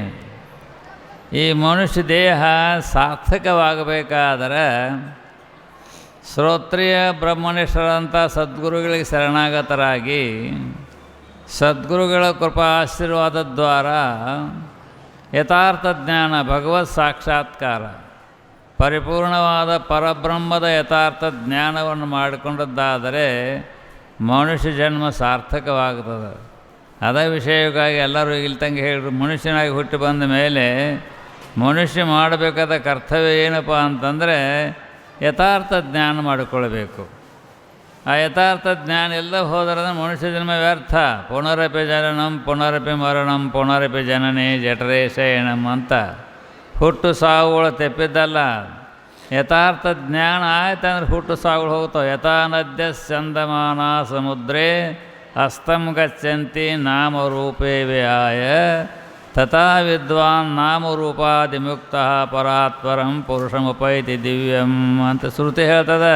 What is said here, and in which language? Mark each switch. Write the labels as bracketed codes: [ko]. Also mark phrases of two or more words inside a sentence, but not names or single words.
[kn] ಈ ಮನುಷ್ಯ ದೇಹ ಸಾರ್ಥಕವಾಗಬೇಕಾದರೆ ಶ್ರೋತ್ರಿಯ ಬ್ರಹ್ಮನಿಷ್ಠರಂಥ ಸದ್ಗುರುಗಳಿಗೆ ಶರಣಾಗತರಾಗಿ ಸದ್ಗುರುಗಳ ಕೃಪಾ ಆಶೀರ್ವಾದ ದ್ವಾರ ಯಥಾರ್ಥ ಜ್ಞಾನ, ಭಗವತ್ ಸಾಕ್ಷಾತ್ಕಾರ, ಪರಿಪೂರ್ಣವಾದ ಪರಬ್ರಹ್ಮದ ಯಥಾರ್ಥ ಜ್ಞಾನವನ್ನು ಮಾಡಿಕೊಂಡದ್ದಾದರೆ ಮನುಷ್ಯ ಜನ್ಮ ಸಾರ್ಥಕವಾಗ್ತದೆ. ಅದೇ ವಿಷಯಕ್ಕಾಗಿ ಎಲ್ಲರೂ ಇಲ್ತಂಗೆ ಹೇಳಿದ್ರು, ಮನುಷ್ಯನಾಗಿ ಹುಟ್ಟಿ ಬಂದ ಮೇಲೆ ಮನುಷ್ಯ ಮಾಡಬೇಕಾದ ಕರ್ತವ್ಯ ಏನಪ್ಪ ಅಂತಂದರೆ ಯಥಾರ್ಥ ಜ್ಞಾನ ಮಾಡಿಕೊಳ್ಬೇಕು. ಆ ಯಥಾರ್ಥ ಜ್ಞಾನ ಎಲ್ಲ ಹೋದರೆ ಮನುಷ್ಯ ಜನ್ಮ ವ್ಯರ್ಥ. [sa] ಪುನರಪಿ ಜನನಂ ಪುನರಪಿ ಮರಣಂ ಪುನರಪಿ ಜನನೇ ಜಠರೇ ಶಯನಂ [kn] ಅಂತ ಹುಟ್ಟು ಸಾವುಗಳು ತೆಪ್ಪಿದ್ದಲ್ಲ. ಯಥಾರ್ಥ ಜ್ಞಾನ ಆಯ್ತಂದ್ರೆ ಹುಟ್ಟು ಸಾವುಗಳು ಹೋಗ್ತಾವೆ. [sa] ಯಥಾ ನದ್ಯ ಚಂದಮಾನ ಸಮುದ್ರೇ ಅಸ್ತಂ ಗಚ್ಚಂತಿ ನಾಮರೂಪೇ ವ್ಯಾಯ ತಥಾ ವಿದ್ವಾನ್ ನಾಮರೂಪಾದಿಮುಕ್ತ ಪರಾತ್ಪರಂ ಪುರುಷಮುಪೈತಿ ದಿವ್ಯಂ [kn] ಅಂತ ಶ್ರುತಿ ಹೇಳ್ತದೆ.